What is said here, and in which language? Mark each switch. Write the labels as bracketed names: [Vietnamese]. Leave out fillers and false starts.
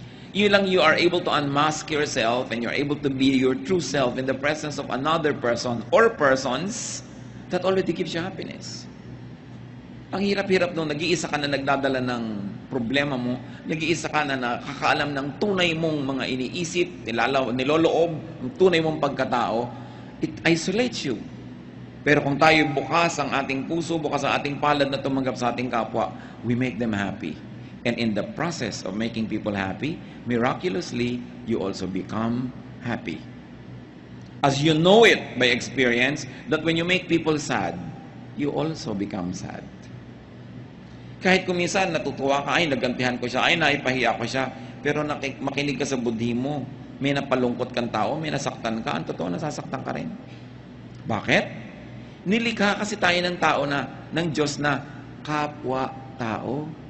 [English] You are able to unmask yourself and you're able to be your true self in the presence of another person or persons that already gives you happiness. [Filipino] Ang hirap-hirap nung nag-iisa ka na nagdadala ng problema mo, nag-iisa ka na nakakaalam ng tunay mong mga iniisip, niloloob, ang tunay mong pagkatao, [English] it isolates you. [Filipino] Pero kung tayo bukas ang ating puso, bukas ang ating palad na tumanggap sa ating kapwa, [English] we make them happy. And in the process of making people happy, miraculously, you also become happy. As you know it by experience, that when you make people sad, you also become sad. [Filipino] Kahit kuminsan natutuwa ka, ay nagantihan ko siya, ay naipahiya ko siya, pero makinig ka sa budhi mo, may napalungkot kang tao, may nasaktan ka, ang totoo nasasaktan ka rin. Bakit? Nilikha kasi tayo ng tao ng Diyos na kapwa-tao.